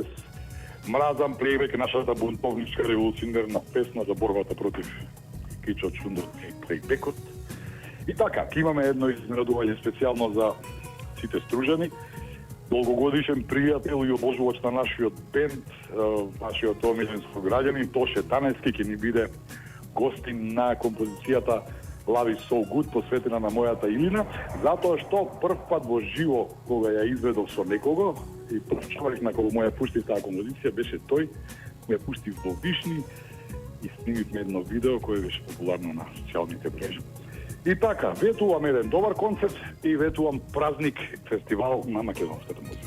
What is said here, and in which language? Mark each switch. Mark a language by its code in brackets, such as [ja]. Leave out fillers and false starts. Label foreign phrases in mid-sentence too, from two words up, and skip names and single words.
[mk] Мразам плейбек, нашата бунтовничка револуционерна песна за борбата против кичот, шундот и плейбекот. И така, имаме едно изненадување специјално за сите стружани. Долгогодишен пријател и обожувач на нашиот бенд, нашиот омилен сограѓанин Тоше Танески ќе ни биде гостин на композицијата Love is so good, посветена на мојата Илина, затоа што прв пат во живо, кога ја изведов со некого, и прв човек на кого му ја пуштив таа композиција беше тој, му ја пуштив во Вишни и снимивме едно видео кое беше популарно на социјалните мрежи. И така, ветувам еден добар концерт и ветувам празник, фестивал на македонската музика.